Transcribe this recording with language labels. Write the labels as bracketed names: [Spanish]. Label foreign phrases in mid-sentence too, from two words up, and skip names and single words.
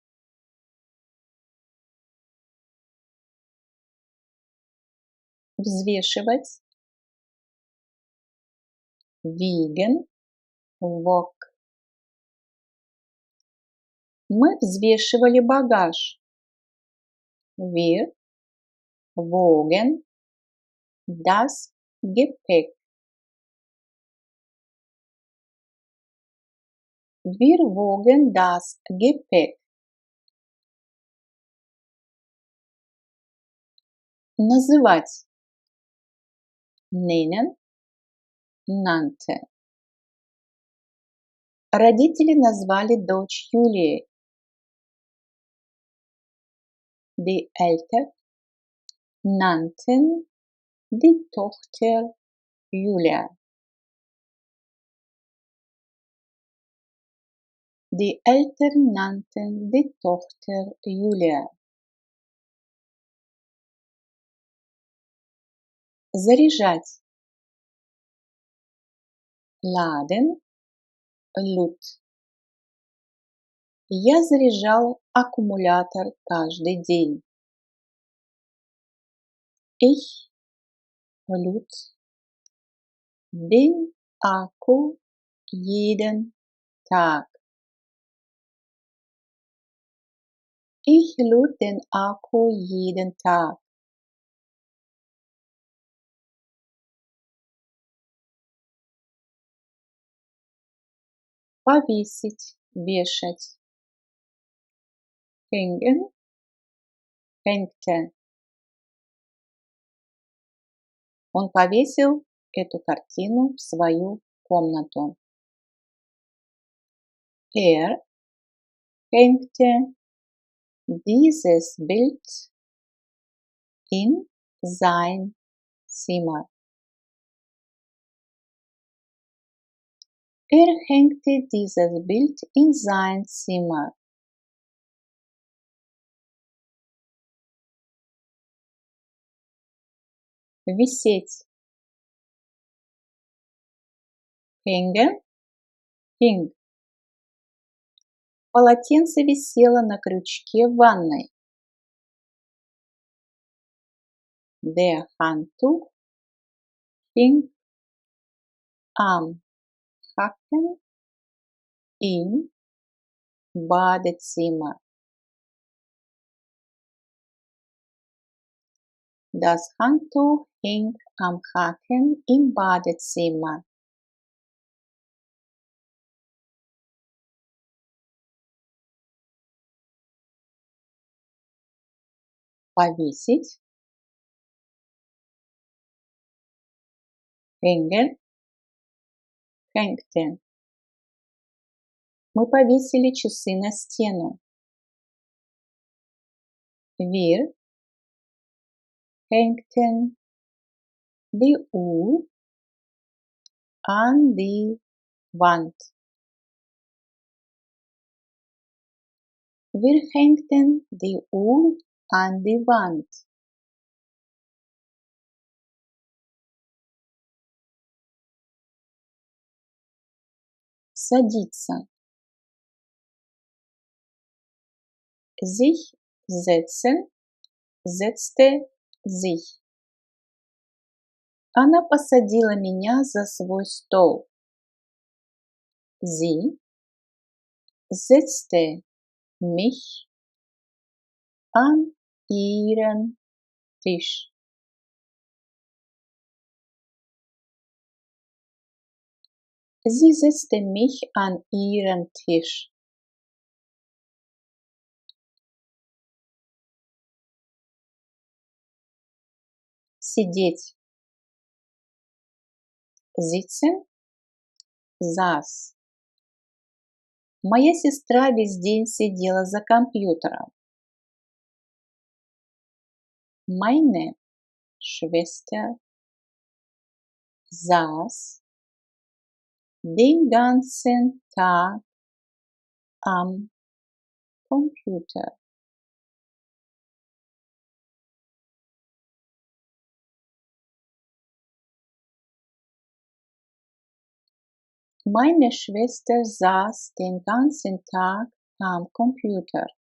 [Russian] Взвешивать. [German] Wiegen. Wog. [Russian] Мы взвешивали багаж. [German] Wir wogen das Gepäck. Wir wogen das Gepäck. [Russian] Называть. Nennen. [German] Nannte. [Russian] Родители назвали дочь Юлией. [German] Die Eltern nannten die Tochter Julia. Die Eltern nannten die Tochter Julia. [Russian] Заряжать. [German] Laden, Lut. [Russian] Я заряжал аккумулятор каждый день. [German] Ich lud den Akku jeden Tag. Ich lud den Akku jeden Tag. [Russian] Повесить, вешать. [German] Hängen, hängte. [Russian] Он повесил эту картину в свою комнату. [German] Er hängte dieses Bild in sein Zimmer. Er hängte dieses Bild in sein Zimmer. [Russian] Висеть. [German] Hängen, hing. [Russian] Полотенце висело на крючке в ванной. [German] Der Handtuch hing am Haken im Badezimmer. Das Handtuch hing am Haken im Badezimmer. [Russian] Повесить. [German] Hängen, hängte. [Russian] Мы повесили часы на стену. [German] Wir hängten die Uhr an die Wand. Wir hängten die Uhr an die Wand. [Russian] Садиться. [German] Sich setzen, setzte sich. [Russian] Она посадила меня за свой стол. [German] Sie setzte mich an ihren Tisch. Sie setzte mich an ihren Tisch. [Russian] Сидеть. [German] Sitzen, saß. [Russian] Моя сестра весь день сидела за компьютером. [German] Meine Schwester saß den ganzen Tag am Computer. Meine Schwester saß den ganzen Tag am Computer.